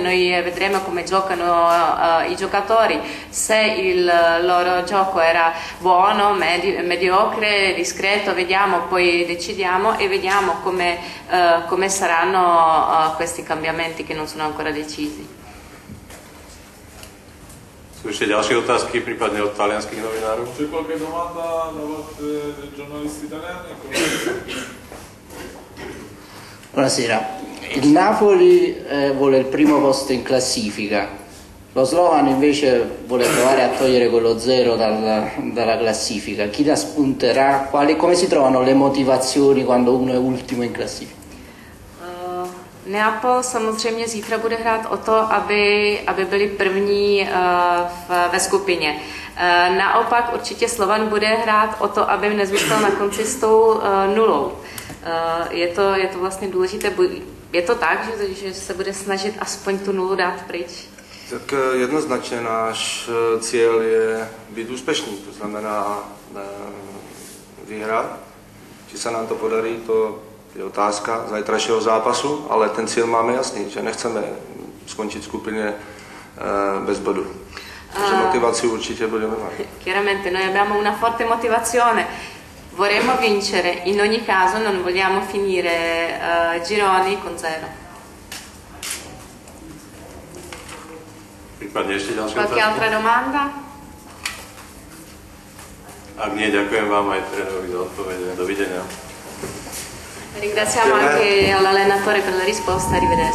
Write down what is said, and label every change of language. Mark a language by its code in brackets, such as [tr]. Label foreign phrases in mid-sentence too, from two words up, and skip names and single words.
[it] Noi vedremo come giocano i giocatori, se il loro gioco era buono, mediocre, discreto, vediamo, poi decidiamo e vediamo come saranno questi cambiamenti che non sono ancora decisi. [sk] Sú ešte ďalšie otázky, prípadne od talianských novinárov? [it] C'è qualche domanda da parte dei giornalisti italiani? Buonasera. Il Napoli vuole il primo posto in classifica, lo Slovan invece vuole provare a togliere quello zero dalla classifica. Chi la spunterà? Come si trovano le motivazioni quando uno è ultimo in classifica? [cs] Neapol samozřejmě zítra bude hrát o to, aby byli první ve skupině. Naopak určitě Slovan bude hrát o to, aby nezůstal na konci s tou nulou. Je to vlastně důležité. Je to tak, že se bude snažit aspoň tu nulu dát pryč? [sk] Tak jednoznačne náš cieľ je byť úspešný, to znamená vyhrať. Či sa nám to podarí, to je otázka zajtrajšieho zápasu, ale ten cieľ máme jasný, že nechceme skončiť v skupine bez bodu. Takže motiváciu určite budeme mať. [it] Chiaramente noi abbiamo una forte motivazione, vorremmo vincere, in ogni caso non vogliamo finire gironi con 0. [sk] Prípadne ešte ďalšia [it] Qualche altra [sk] otázka? [it] domanda? [sk] Ak nie, ďakujem vám aj trénerovi za odpovede. Dovidenia. [it] Ringraziamo anche l'allenatore per la risposta, arrivederci.